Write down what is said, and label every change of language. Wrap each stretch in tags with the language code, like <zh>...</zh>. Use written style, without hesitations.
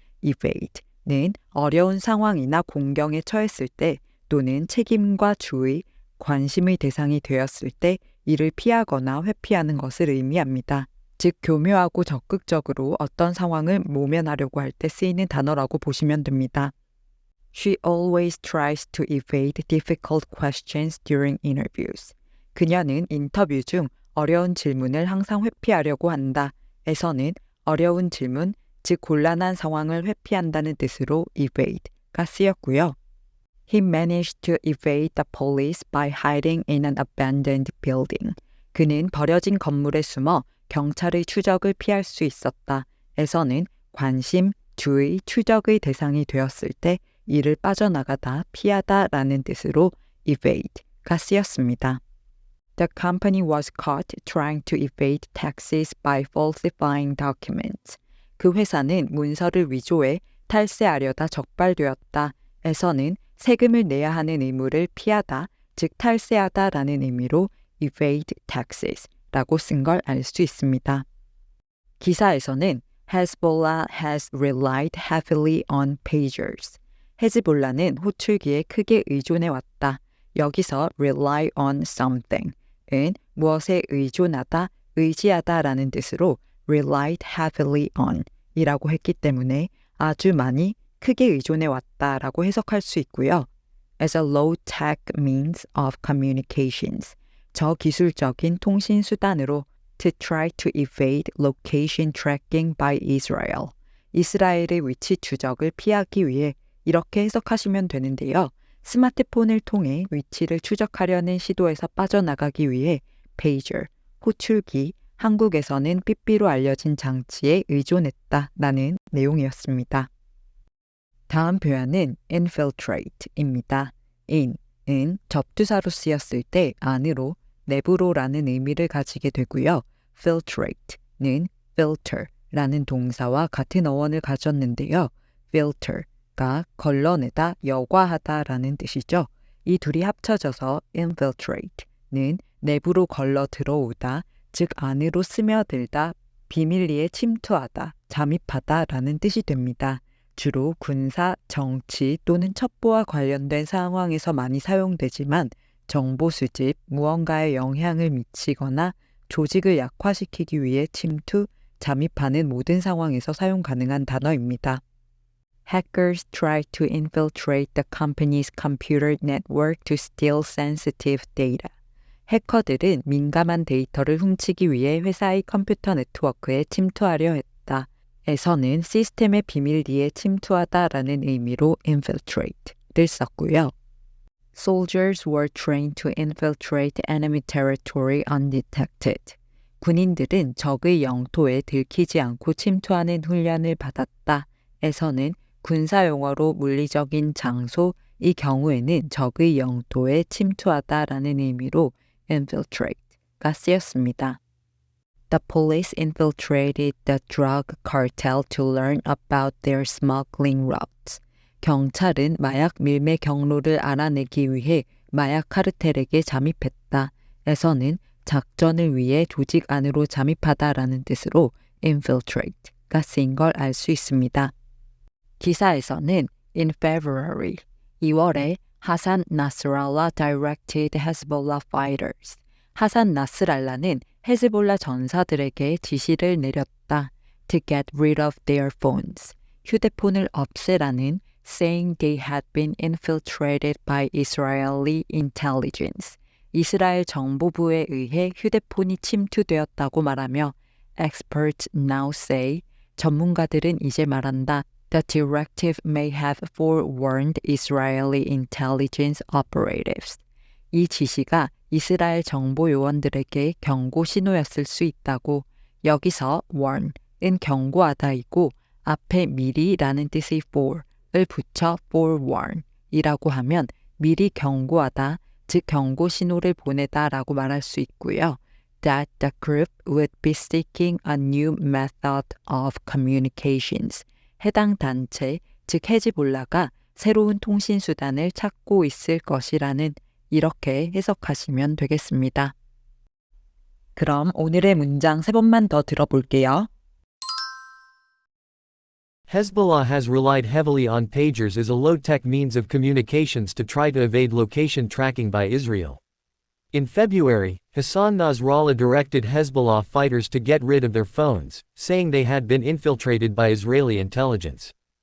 <ko>evade는 어려운 상황이나 공경에 처했을 때 또는 책임과 주의, 관심의 대상이 되었을 때 이를 피하거나 회피하는 것을 의미합니다. 즉 교묘하고 적극적으로 어떤 상황을 모면하려고 할 때 쓰이는 단어라고 보시면 됩니다.</ko> <en>She always tries to evade difficult questions during interviews.</en> <ko>그녀는 인터뷰 중 어려운 질문을 항상 회피하려고 한다. 에서는 어려운 질문, 즉 곤란한 상황을 회피한다는 뜻으로 evade가 쓰였고요.</ko> <en>He managed to evade the police by hiding in an abandoned building.</en> <ko>그는 버려진 건물에 숨어 경찰의 추적을 피할 수 있었다. 에서는 관심, 주의, 추적의 대상이 되었을 때 이를 빠져나가다, 피하다 라는 뜻으로 evade가 쓰였습니다.</ko> <en>The company was caught trying to evade taxes by falsifying documents.</en> <ko>그 회사는 문서를 위조해 탈세하려다 적발되었다. 에서는 세금을 내야 하는 의무를 피하다, 즉 탈세하다 라는 의미로 evade taxes 라고 쓴 걸 알 수 있습니다. 기사에서는</ko> <en>Hezbollah has relied heavily on pagers.</en> <ko>헤즈볼라는 호출기에 크게 의존해왔다. 여기서 rely on something은 무엇에 의존하다, 의지하다 라는 뜻으로</ko> <en>relied heavily on</en> <ko>이라고 했기 때문에 아주 많이 크게 의존해왔다 라고 해석할 수 있고요.</ko> <en>As a low-tech means of communications,</en> <ko>저기술적인 통신 수단으로</ko> <en>to try to evade location tracking by Israel,</en> <ko>이스라엘의 위치 추적을 피하기 위해 이렇게 해석하시면 되는데요. 스마트폰을 통해 위치를 추적하려는 시도에서 빠져나가기 위해 pager, 호출기, 한국에서는 삐삐로 알려진 장치에 의존했다라는 내용이었습니다. 다음 표현은 infiltrate입니다. in은 접두사로 쓰였을 때 안으로, 내부로라는 의미를 가지게 되고요. filtrate는 filter라는 동사와 같은 어원을 가졌는데요. filter가 걸러내다, 여과하다라는 뜻이죠. 이 둘이 합쳐져서 infiltrate는 내부로 걸러 들어오다, 즉 안으로 스며들다, 비밀리에 침투하다, 잠입하다라는 뜻이 됩니다. 주로 군사, 정치 또는 첩보와 관련된 상황에서 많이 사용되지만 정보 수집, 무언가에 영향을 미치거나 조직을 약화시키기 위해 침투, 잠입하는 모든 상황에서 사용 가능한 단어입니다.</ko> <en>Hackers try to infiltrate the company's computer network to steal sensitive data.</en> <ko>해커들은 민감한 데이터를 훔치기 위해 회사의 컴퓨터 네트워크에 침투하려 했다. 에서는 시스템의 비밀리에 침투하다라는 의미로 infiltrate를 썼고요.</ko> <en>Soldiers were trained to infiltrate enemy territory undetected.</en> <ko>군인들은 적의 영토에 들키지 않고 침투하는 훈련을 받았다. 에서는 군사용어로 물리적인 장소, 이 경우에는 적의 영토에 침투하다라는 의미로 infiltrate가 쓰였습니다.</ko> <en>The police infiltrated the drug cartel to learn about their smuggling routes.</en> <ko>경찰은 마약 밀매 경로를 알아내기 위해 마약 카르텔에게 잠입했다. 에서는 작전을 위해 조직 안으로 잠입하다라는 뜻으로 infiltrate가 쓰인 걸 알 수 있습니다. 기사에서는</ko> <en>in February,</en> <ko>2월에</ko> <en>하산 나스랄라 directed Hezbollah fighters.</en> <ko>하산 나스랄라는 헤즈볼라 전사들에게 지시를 내렸다.</ko> <en>To get rid of their phones.</en> <ko>휴대폰을 없애라는</ko> <en>saying they had been infiltrated by Israeli intelligence.</en> <ko>이스라엘 정보부에 의해 휴대폰이 침투되었다고 말하며</ko> <en>experts now say,</en> <ko>전문가들은 이제 말한다.</ko> <en>The directive may have forewarned Israeli intelligence operatives.</en> <ko>이 지시가 이스라엘 정보 요원들에게 경고 신호였을 수 있다고. 여기서 warn은 경고하다이고 앞에 미리라는 뜻의 for을 붙여 forewarn이라고 하면 미리 경고하다, 즉 경고 신호를 보내다라고 말할 수 있고요.</ko> <en>That the group would be seeking a new method of communications.</en> <ko>해당 단체, 즉 헤즈볼라가 새로운 통신 수단을 찾고 있을 것이라는 이렇게 해석하시면 되겠습니다. 그럼 오늘의 문장 3번만 더 들어볼게요.</ko> <en>Hezbollah has relied heavily on pagers as a low-tech means of communications to try to evade location tracking by Israel. In February, Hassan Nasrallah directed Hezbollah fighters to get rid of their phones, saying they had been infiltrated by Israeli intelligence.</en>